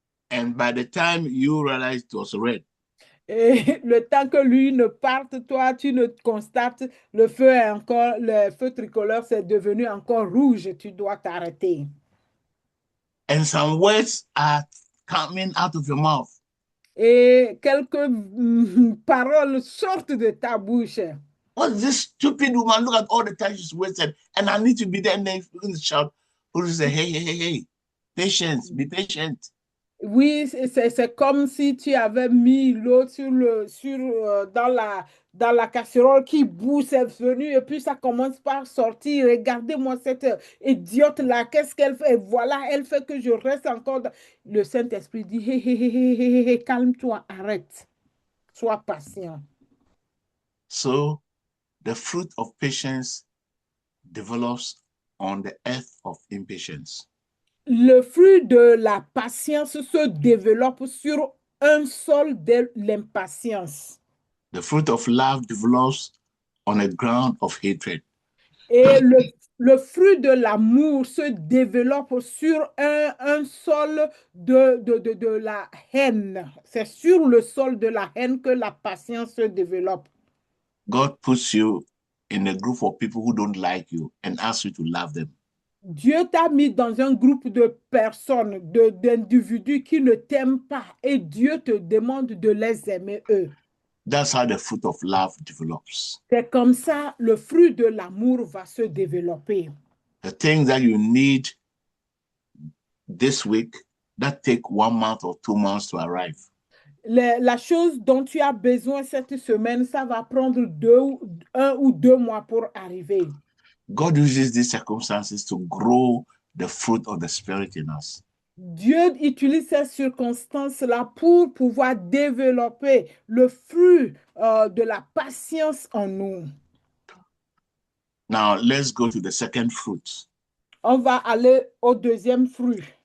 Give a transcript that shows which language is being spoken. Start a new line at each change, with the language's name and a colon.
English: And by the time you realize it was red,
French: et le temps que lui ne parte, toi, tu ne constates, le feu tricolore, c'est devenu encore rouge, tu dois t'arrêter.
English: and some words are coming out of your mouth.
French: Et quelques paroles sortent de ta bouche.
English: What's this stupid woman? Look at all the time she's wasted, and I need to be there. And then you shout, who say, hey, patience, be patient.
French: Oui, c'est comme si tu avais mis l'eau dans la casserole qui bout, c'est venu, et puis ça commence par sortir. Regardez-moi cette idiote-là, qu'est-ce qu'elle fait? Et voilà, elle fait que je reste encore. Le Saint-Esprit dit, hé, calme-toi, arrête, sois patient.
English: So the fruit of patience develops on the earth of impatience.
French: Le fruit de la patience se développe sur un sol de l'impatience.
English: The fruit of love develops on a ground of hatred.
French: Et le fruit de l'amour se développe sur un sol de la haine. C'est sur le sol de la haine que la patience se développe.
English: God puts you in a group of people who don't like you and asks you to love them.
French: Dieu t'a mis dans un groupe de personnes, d'individus qui ne t'aiment pas et Dieu te demande de les aimer eux.
English: That's how the fruit of love develops.
French: C'est comme ça, le fruit de l'amour va se développer.
English: The things that you need this week that take 1 month or 2 months to arrive.
French: La chose dont tu as besoin cette semaine, ça va prendre 1 ou 2 mois pour arriver.
English: God uses these circumstances to grow the fruit of the Spirit in us.
French: Dieu utilise ces circonstances-là pour pouvoir développer le fruit de la patience en nous.
English: Now, let's go to the second fruit.
French: On va aller au deuxième fruit.